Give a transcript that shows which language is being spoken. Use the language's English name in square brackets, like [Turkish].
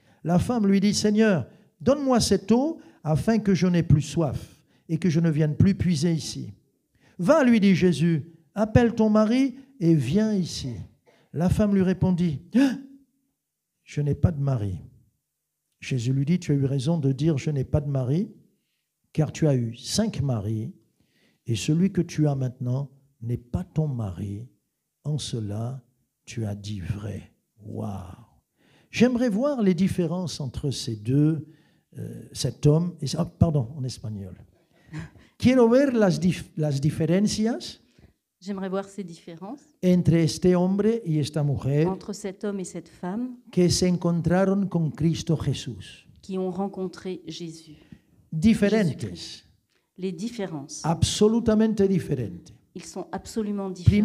[French] La femme lui dit, « Seigneur, donne-moi cette eau afin que je n'ai plus soif et que je ne vienne plus puiser ici. » « Va, lui dit Jésus, appelle ton mari et viens ici. » La femme lui répondit, « Je n'ai pas de mari. » Jésus lui dit, « Tu as eu raison de dire, je n'ai pas de mari, car tu as eu 5 maris, et celui que tu as maintenant n'est pas ton mari. En cela, tu as dit vrai. » Waouh! J'aimerais voir les différences entre ces deux, cet homme et... pardon, en espagnol. [Spanish] Quiero ver las diferencias [French] J'aimerais voir ces différences [Spanish] entre este hombre y esta mujer [French] entre cet homme et cette femme [Spanish] que se encontraron con Cristo Jesús. [French] qui ont rencontré Jésus. [Spanish] Diferentes, [French] Les différences. [Spanish] absolutamente diferentes. [French] Ils sont absolument différents.